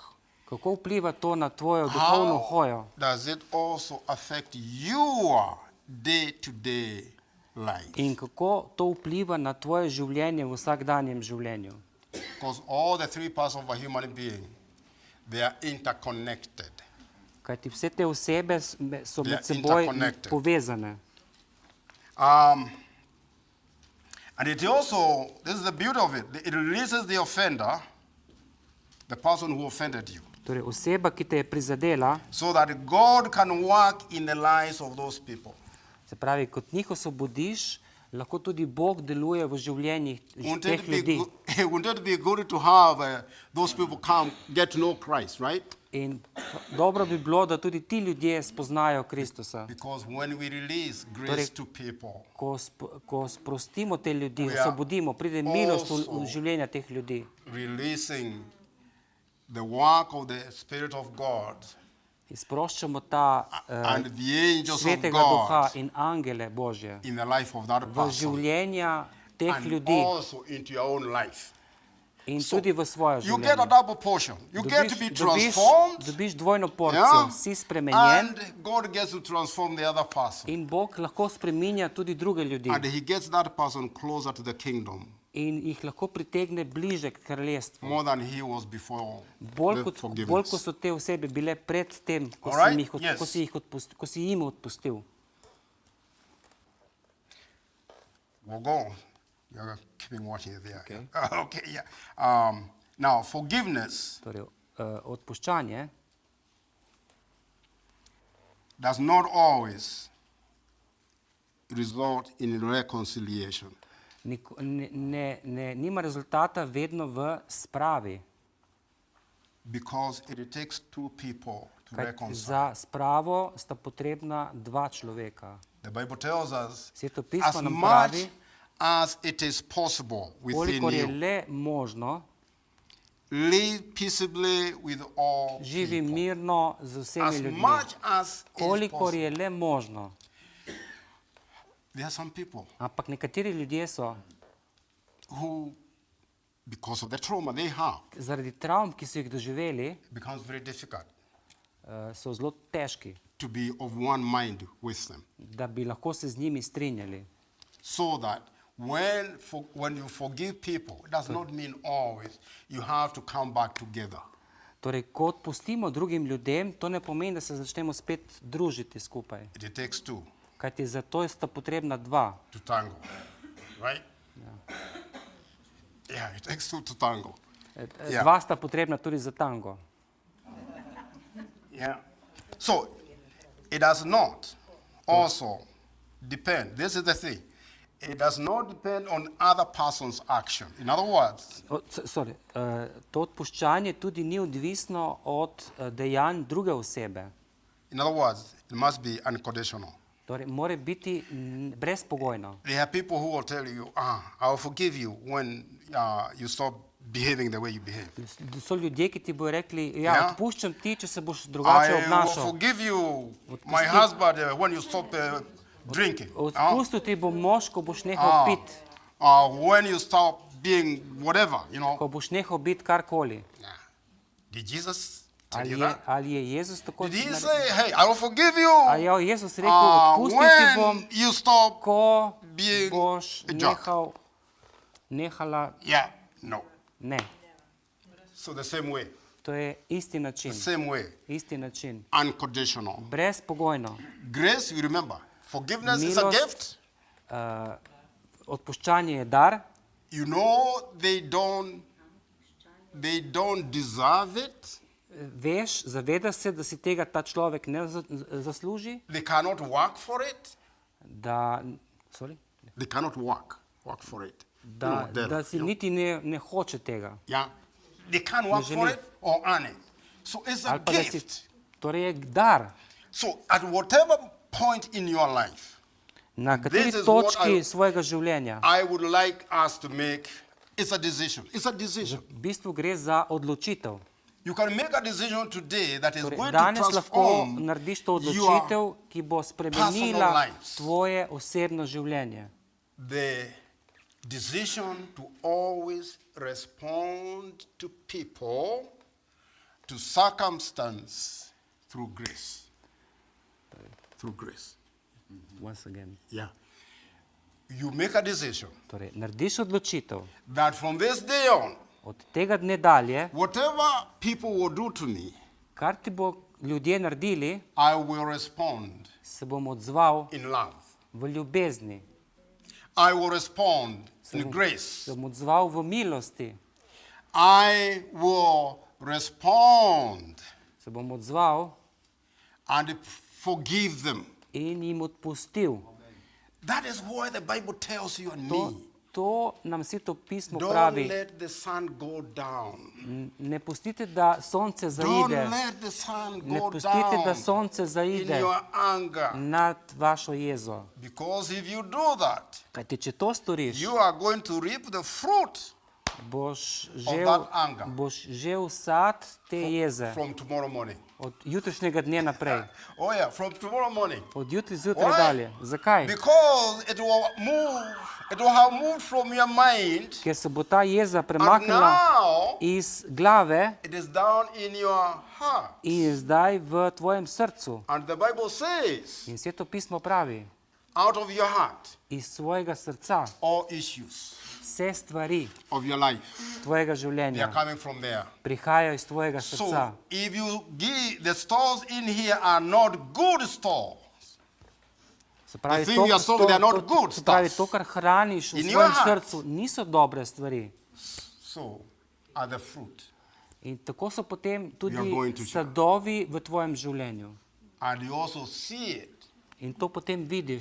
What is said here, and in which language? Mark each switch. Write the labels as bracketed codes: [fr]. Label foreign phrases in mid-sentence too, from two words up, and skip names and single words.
[sl] Kako vpliva to na tvojo duhovno hojo? [en] Does it also affect your day-to-day life? [sl] In kako to vpliva na tvoje življenje v vsakdanjem življenju? [en] Because all the three parts of a human being, they are interconnected. [sl] Kajti vse te osebe so [en] They are [sl] med seboj [en] interconnected. [sl] povezane. [en] And it also, this is the beauty of it, it releases the offender, the person who offended you, [sl] Torej oseba, ki te je prizadela, [en] so that God can work in the lives of those people. [sl] se pravi, kot njih osvobodiš, lahko tudi Bog deluje v življenjih [en] Wouldn't [sl] teh [en] it be, [sl] ljudi. [en] wouldn't it be good to have those people come get to know Christ, right? [sl] In dobro bi bilo, da tudi ti ljudje spoznajo Kristusa. [en] Because when we release grace [sl] Torej- [en] to people, [sl] Ko sprostimo te ljudi, [en] We are [sl] osvobodimo, pride milost v [en] also [sl] življenja teh ljudi. [en] releasing the work of the Spirit of God [sl] In sproščamo ta [en] and the angels of [sl] svetega duha [en] God [sl] in angele Božje [en] in the life of that [sl] v [en] person [sl] življenja teh [en] and [sl] ljudi [en] also into your own life. [sl] in tudi v svoje [en] You get a [sl] življenje. [en] double portion. You get to be [sl] Dobiš [en] transformed, [sl] dvojno porcijo, [en] yeah, [sl] si spremenjen [en] and God gets to transform the other person. [sl] in Bog lahko spreminja tudi druge ljudi [en] And he gets that person closer to the kingdom [sl] in jih lahko pritegne bliže k kraljestvu. [en] more than he was before [sl] Bolj [en] the [sl] kot [en] forgiveness. [sl] so te osebe bile pred tem, ko [en] Alright, [sl] si jih [en] yes. ko si jim odpustil. We'll go. You're keeping watching it there. Okay, okay yeah. Now, forgiveness [sl] Torej, odpuščanje [en] does not always result in reconciliation. [sl] nima rezultata vedno v spravi. [en] Because it takes two people to [sl] Kajti [en] reconcile. [sl] za spravo sta potrebna dva človeka. [en] The Bible tells us, [sl] Sveto pismo [en] as [sl] nam [en] much [sl] pravi, [en] as it is possible within [sl] kolikor je [en] you, [sl] le možno, [en] live peaceably with all [sl] živi [en] people. [sl] mirno z vsemi [en] As [sl] ljudmi. [en] much as it is [sl] Kolikor [en] possible. [sl] je le možno. [en] There are some people [sl] Ampak nekateri ljudje so [en] who, because of the trauma they have, [sl] zaradi travm, ki so jih doživeli, [en] it becomes very difficult [sl] so zelo težki, [en] to be of one mind with them. [sl] da bi lahko se z njimi strinjali. [en] So that when you forgive people, it does not mean always you have to come back together. [sl] Torej, ko odpustimo drugim ljudem, to ne pomeni, da se začnemo spet družiti skupaj. [en] It takes two [sl] Kajti za to sta potrebna dva. [en] to tango, right? Yeah, it takes two to tango. [sl] Ja. Dva sta potrebna tudi za tango. [en] Yeah. So it does not also depend. This is the thing. It does not depend on other person's action. In other words, [sl] To odpuščanje tudi ni odvisno od dejanj druge osebe. [en] it must be unconditional. [sl] Torej, mora biti brezpogojno. [en] There are people who will tell you, I'll forgive you when you stop behaving the way you behave. [sl] So ljudje, ki ti bojo rekli, Ja. odpuščam ti, če se boš drugače [en] I will [sl] obnašal. [en] forgive you, my husband, when you stop drinking. [sl] Odpustil ti bom mož, ko boš nehal piti, [en] When you stop being whatever, [sl] ko boš nehal biti karkoli. [en] Did Jesus tell you that? [sl] Ali je Jezus tako [en] Did he [sl] naredil? [en] say, hey, I will forgive you [sl] Ali je Jezus rekel, odpustil ti bom, [en] when you stop? [sl] ko [en] being [sl] boš [en] a jerk? [sl] nehala? [en] Yeah, no. [sl] Ne. [en] So the same way, [sl] To je isti način. Isti način. [en] unconditional. [sl] Brezpogojno. [en] Grace, you remember, forgiveness is a [sl] Milost. [en] gift. [sl] Odpuščanje je dar. [en] You know they don't deserve it. [sl] Veš, zavedaš se, da si tega ta človek ne zasluži, [en] They cannot work for it. [sl] da, [en] They cannot work for it. [sl] da si niti ne hoče tega. [en] Yeah. they can't work for [sl] želi. [en] it or earn it. So it's a [sl] Ali pa da si, [en] gift. [sl] torej je dar. [en] So at whatever point in your life, [sl] Na kateri [en] This is what [sl] točki [en] I- [sl] svojega življenja. [en] I would like us to make, it's a decision. It's a decision. [sl] V bistvu gre za odločitev. [en] You can make a decision today that is [sl] Torej, [en] going to [sl] danes lahko [en] transform [sl] narediš to [en] your [sl] odločitev, ki bo spremenila [en] lives. [sl] tvoje osebno življenje. [en] the decision to always respond to people, to circumstance through grace. Through grace. Once again. Yeah. You make a decision [sl] Torej, narediš odločitev. [en] that from this day on, [sl] Od tega dne dalje, [en] whatever people will do to me, [sl] kar ti bo ljudje naredili, [en] I will respond [sl] se bom odzval [en] in love. [sl] v ljubezni. [en] I will respond in [sl] bom- [en] grace. [sl] Se bom odzval v milosti. [en] I will respond [sl] Se bom odzval [en] and forgive them. [sl] in jim odpustil. [en] That is why the Bible tells you and [sl] To, [en] me. [sl] to nam Sveto pismo [en] Don't [sl] pravi. [en] let the sun go down. [sl] Ne pustite, da sonce [en] Don't [sl] zaide. [en] let the sun [sl] Ne [en] go [sl] pustite, da [en] down [sl] sonce [en] in [sl] zaide [en] your anger. [sl] nad vašo jezo. [en] Because if you do that, [sl] Kajti, če to storiš, [en] you are going to reap the fruit [sl] boš [en] that anger. [sl] žel sad te jeze [en] from tomorrow morning. [sl] od jutrišnjega dne naprej. [en] Oh yeah, from tomorrow morning. [sl] Od jutri zjutraj [en] Why? [sl] dalje. Zakaj? [en] Because it will have moved from your mind, [sl] Ker se bo ta jeza [en] and [sl] premaknila [en] now [sl] iz glave [en] it is down in your heart. [sl] in je zdaj v tvojem srcu. [en] And the Bible says, [sl] In Sveto pismo pravi, [en] out of your heart, [sl] iz svojega srca [en] all issues [sl] vse stvari [en] of your life, [sl] tvojega [en] they are [sl] življenja [en] coming from there. [sl] prihajajo iz tvojega srca. [en] So, if you give, the stores in here are not good stores. [sl] Se pravi, [en] thing you are sowing, they are not good [sl] se pravi, [en] stuff. [sl] to, kar hraniš v [en] In your [sl] svojem [en] heart. [sl] srcu, niso dobre stvari. [en] So, are the fruit. [sl] In tako so potem [en] You are going [sl] tudi [en] to [sl] sadovi v tvojem življenju. [en] And you also see it [sl] In to potem vidiš